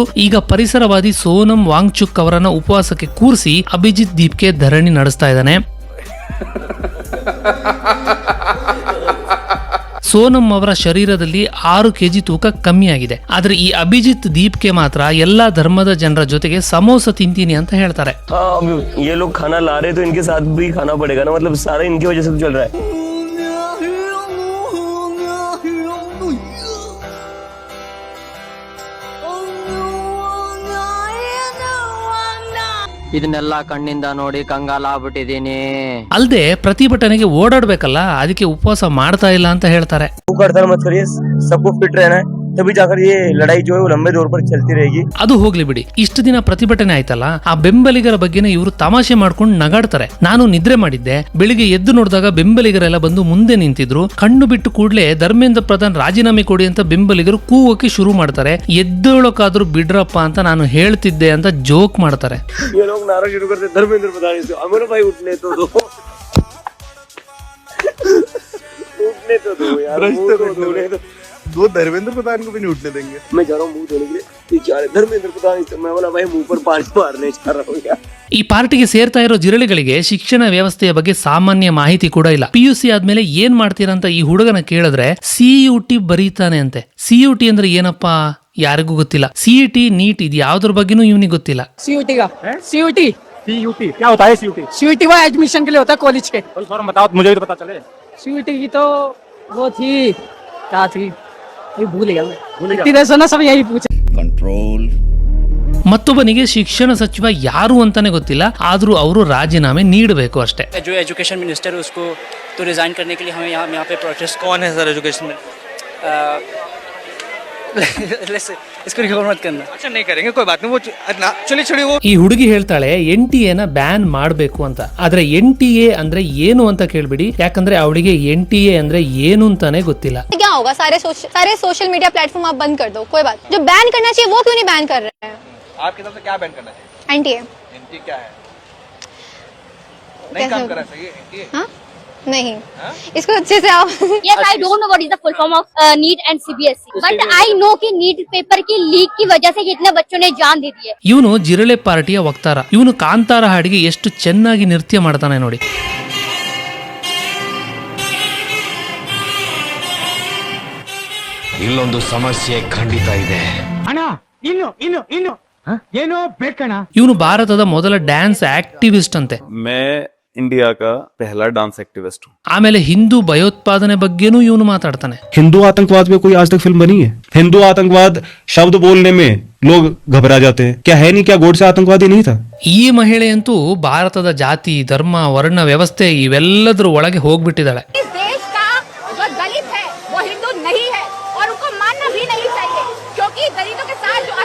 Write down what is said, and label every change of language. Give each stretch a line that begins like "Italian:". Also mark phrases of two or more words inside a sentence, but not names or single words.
Kannada: ಈಗ ಪರಿಸರವಾದಿ ಸೋನಂ ವಾಂಗ್ಚುಕ್ ಅವರನ್ನ ಉಪವಾಸಕ್ಕೆ ಕೂರಿಸಿ ಅಭಿಜಿತ್ ದೀಪ್ಗೆ ಧರಣಿ ನಡೆಸ್ತಾ ಇದ್ದಾನೆ. ಸೋನಂ ಅವರ ಶರೀರದಲ್ಲಿ 6 kg ತೂಕ ಕಮ್ಮಿ ಆಗಿದೆ. ಆದ್ರೆ ಈ ಅಭಿಜಿತ್ ದೀಪ್ಗೆ ಮಾತ್ರ ಎಲ್ಲಾ ಧರ್ಮದ ಜನರ ಜೊತೆಗೆ ಸಮೋಸ ತಿಂತೀನಿ ಅಂತ ಹೇಳ್ತಾರೆ.
Hindi: ये लोग खाना ला रहे तो इनके साथ भी खाना पड़ेगा ना, मतलब सारा इनकी वजह से चल रहा है.
Kannada: ಇದನ್ನೆಲ್ಲ ಕಣ್ಣಿಂದ ನೋಡಿ ಕಂಗಾಲಾಗ್ಬಿಟ್ಟಿದೀನಿ. ಅಲ್ಲದೆ ಪ್ರತಿಭಟನೆಗೆ ಓಡಾಡ್ಬೇಕಲ್ಲ, ಅದಕ್ಕೆ ಉಪವಾಸ ಮಾಡ್ತಾ ಇಲ್ಲ ಅಂತ ಹೇಳ್ತಾರೆ.
Hindi: सबको फिट रहना है, तभी जाकर ये लड़ाई जो है वो लंबे दौर पर चलती रहेगी.
Kannada: ಅದು ಹೋಗ್ಲಿ ಬಿಡಿ. ಇಷ್ಟು ದಿನ ಪ್ರತಿಭಟನೆ ಆಯ್ತಲ್ಲ, ಆ ಬೆಂಬಲಿಗರ ಬಗ್ಗೆನೇ ಇವರು ತಮಾಷೆ ಮಾಡ್ಕೊಂಡು ನಗಾಡ್ತಾರೆ. ನಾನು ನಿದ್ರೆ ಮಾಡಿದ್ದೆ, ಬೆಳಿಗ್ಗೆ ಎದ್ದು ನೋಡಿದಾಗ ಬೆಂಬಲಿಗರೆಲ್ಲ ಬಂದು ಮುಂದೆ ನಿಂತಿದ್ರು. ಕಣ್ಣು ಬಿಟ್ಟು ಕೂಡ್ಲೆ ಧರ್ಮೇಂದ್ರ ಪ್ರಧಾನ್ ರಾಜೀನಾಮೆ ಕೊಡಿ ಅಂತ ಬೆಂಬಲಿಗರು ಕೂಗೋಕೆ ಶುರು ಮಾಡ್ತಾರೆ. ಎದ್ದೇಳೋಕಾದ್ರೂ ಬಿಡ್ರಪ್ಪ ಅಂತ ನಾನು ಹೇಳ್ತಿದ್ದೆ ಅಂತ ಜೋಕ್ ಮಾಡ್ತಾರೆ.
Hindi: धर्मेंद्र प्रधान अमर भाई उठने तो दो, उठने तो दो यार, दो धर्मेंद्र प्रधान को भी नहीं उठने देंगे. मैं जा रहा हूँ मुंह धोने के लिए. बेचारे धर्मेंद्र प्रधान, मैं बोला भाई मुंह पर पानी मारने जा रहा हूँ यार.
Kannada: ಈ ಪಾರ್ಟಿಗೆ ಸೇರ್ತಾ ಇರೋ ಜಿರಳೆಗಳಿಗೆ ಶಿಕ್ಷಣ ವ್ಯವಸ್ಥೆಯ ಬಗ್ಗೆ ಸಾಮಾನ್ಯ ಮಾಹಿತಿ ಕೂಡ ಇಲ್ಲ. PUC ಆದ್ಮೇಲೆ ಏನ್ ಮಾಡ್ತೀರಂತ ಈ ಹುಡುಗನ ಕೇಳಿದ್ರೆ CUT ಬರೀತಾನೆ ಅಂತೆ. CUT ಅಂದ್ರೆ ಏನಪ್ಪಾ ಯಾರಿಗೂ ಗೊತ್ತಿಲ್ಲ. CET ನೀಟ್ ಇದು ಯಾವ್ದ್ರ ಬಗ್ಗೆನೂ ಇವನಿಗೆ ಗೊತ್ತಿಲ್ಲ.
Hindi: CUT क्या होता है? CUT वो एडमिशन के लिए होता है कॉलेज के. फॉर्म बताओ मुझे तो पता चले. CUT की तो वो थी, क्या थी भूल गया मैं. इतनी देर से ना सब यही पूछे. कंट्रोल.
Kannada: ಮತ್ತೊಬ್ಬನಿಗೆ ಶಿಕ್ಷಣ ಸಚಿವ ಯಾರು ಅಂತಾನೆ ಗೊತ್ತಿಲ್ಲ, ಆದ್ರೂ ಅವರು ರಾಜೀನಾಮೆ ನೀಡಬೇಕು ಅಷ್ಟೇ.
Hindi: जो
English: education minister
Hindi: है उसको तो रिजाइन करने के लिए हमें यहाँ पे प्रोटेस्ट. कौन है सर एजुकेशन में? इसको रिकवर मत करना. अच्छा नहीं करेंगे, कोई बात नहीं. वो चलिए छोड़िए. वो
Kannada: ಈ ಹುಡುಗಿ ಹೇಳ್ತಾಳೆ NTA ನ ಬ್ಯಾನ್ ಮಾಡಬೇಕು ಅಂತ. ಆದ್ರೆ NTA ಅಂದ್ರೆ ಏನು ಅಂತ ಕೇಳ್ಬಿಡಿ, ಯಾಕಂದ್ರೆ ಅವಳಿಗೆ NTA ಅಂದ್ರೆ ಏನು ಅಂತಾನೆ ಗೊತ್ತಿಲ್ಲ.
Hindi: क्या होगा? सारे
English: social media platform
Hindi: आप बंद कर दो, कोई बात. जो बैन करना चाहिए वो क्यों नहीं बैन कर रहे हैं? आपकी तरफ से क्या बैन करना चाहिए? NTA. NTA क्या है? नहीं काम कर रहा सही है NTA? हाँ नहीं, इसको अच्छे से आओ.
English: Yes, I don't know what is the full form of NEET and CBSE, but I know
Hindi: कि NEET पेपर की लीक की वजह से कितने बच्चों ने जान दे दी है.
Kannada: ಇವನು ಜಿರಳೆ ಪಾರ್ಟಿಯ ವಕ್ತಾರ. ಇವನು ಕಾಂತಾರ ಹಾಡಿಗೆ ಎಷ್ಟು ಚೆನ್ನಾಗಿ ನೃತ್ಯ ಮಾಡ್ತಾನೆ ನೋಡಿ. ಇಲ್ಲೊಂದು ಸಮಸ್ಯೆ ಖಂಡಿತ ಇದೆ. ಅಣ್ಣ ಇನ್ನು ಏನೋ ಬೇಕಣ್ಣ. ಇವನು ಭಾರತದ ಮೊದಲ
English: dance activist
Kannada: ಅಂತೆ.
Hindi: मैं इंडिया का पहला
English: dance activist
Hindi: हूँ।
Kannada: ಆಮೇಲೆ ಹಿಂದೂ ಭಯೋತ್ಪಾದನೆ ಬಗ್ಗೆನೂ ಇವನು ಮಾತಾಡ್ತಾನೆ.
Hindi: हिंदू आतंकवाद पे कोई आज तक फिल्म बनी है? हिंदू आतंकवाद शब्द बोलने में लोग घबरा जाते हैं, क्या है नहीं, क्या गोडसे आतंकवादी नहीं था?
Kannada: ಈ ಮಹಿಳೆಯಂತೂ ಭಾರತದ ಜಾತಿ ಧರ್ಮ ವರ್ಣ ವ್ಯವಸ್ಥೆ ಇವೆಲ್ಲದರ ಒಳಗೆ ಹೋಗ್ಬಿಟ್ಟಿದ್ದಾಳೆ.
Hindi: इस देश का जो दलित है वो हिंदू नहीं है और उनको मानना भी नहीं चाहिए, क्योंकि दलितों के साथ जो